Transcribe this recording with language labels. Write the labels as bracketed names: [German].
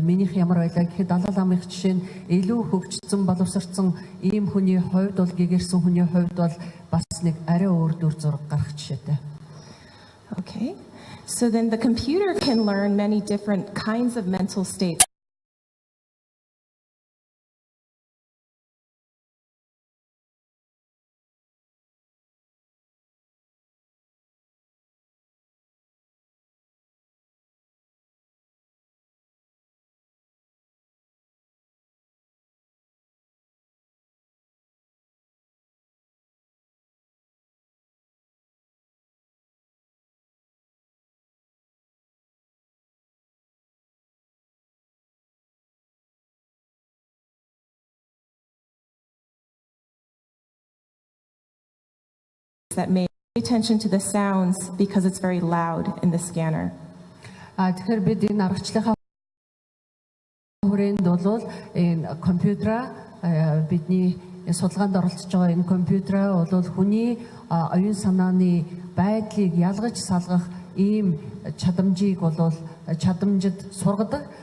[Mongolian] Минийх ямар байлаа гэхэд Далай ламын жишээ нь илүү хөгжсөн боловсрцсан ийм хүний хувьд бол гэгэрсэн хүний хувьд бол бас нэг арай өөр дүр зураг гарах жишээтэй. [English] Okay. So then the computer can learn many different kinds of mental states. That may pay attention to the sounds because it's very loud in the scanner. [Mongolian] Тэгэхээр бид энэ аргачлалынхаа хүрээнд бол энэ компьютер бидний судалгаанд оролцож байгаа энэ компьютер бол хүний оюун санааны байдлыг ялгаж салгах ийм чадамжийг бол чадамжид сургадаг.